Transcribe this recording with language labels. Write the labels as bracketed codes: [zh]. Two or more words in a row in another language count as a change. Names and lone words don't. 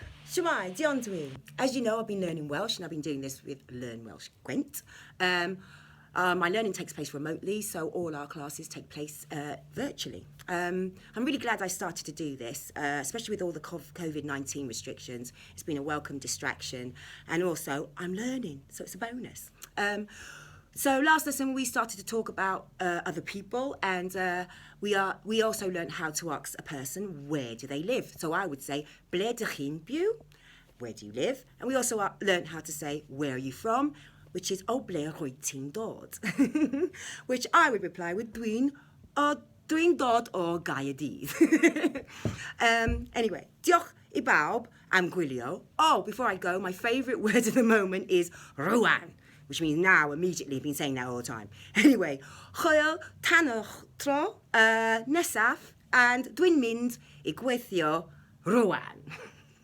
[cy] Shwmae, Dionne dwi. [en] As you know, I've been learning Welsh and I've been doing this with Learn Welsh Gwent. My learning takes place remotely, so all our classes take place virtually. I'm really glad I started to do this, especially with all the COVID-19 restrictions. It's been a welcome distraction, and also I'm learning, so it's a bonus. So last lesson we started to talk about other people, and we also learned how to ask a person, where do they live? So I would say, [cy] ble dych chi'n byw? [en] Where do you live? And we also learned how to say, where are you from? Which is, [cy] o ble rwy ti'n dod? [en] Which I would reply with [cy] dwi'n dod o Gaerdydd. Anyway, diolch I bawb am gwylio. [en] Oh, before I go, my favourite word of the moment is rwan, which means now, immediately. I've been saying that all the time. Anyway, [cy] hwyl tan y tro nesaf, and dwi'n mynd I gweithio rwan.